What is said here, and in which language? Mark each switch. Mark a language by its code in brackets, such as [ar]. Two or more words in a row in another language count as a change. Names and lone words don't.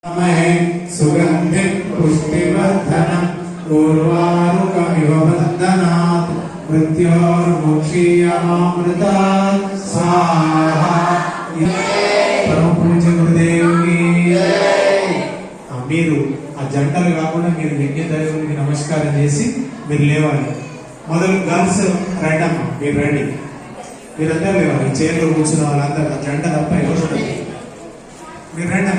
[sa] सुगंधिं पुष्टिवर्धनम् उर्वारुकमिव वन्दनात् मृत्योर्मुक्षीयमामृतात् स्वाहा। [hi] परम पूज्य गुरुदेव की [te] మీరు ఆ జంటలు కాకుండా మీరు యజ్ఞ దైవానికి నమస్కారం చేసి మీరు లేవాలి. మొదలు గర్ల్స్ రండి అమ్మా, మీరు రండి, మీరందరూ లేవాలి. చైర్లో కూర్చున్న వాళ్ళందరూ జంట తప్ప ఎవరు మీరు రండి అమ్మా.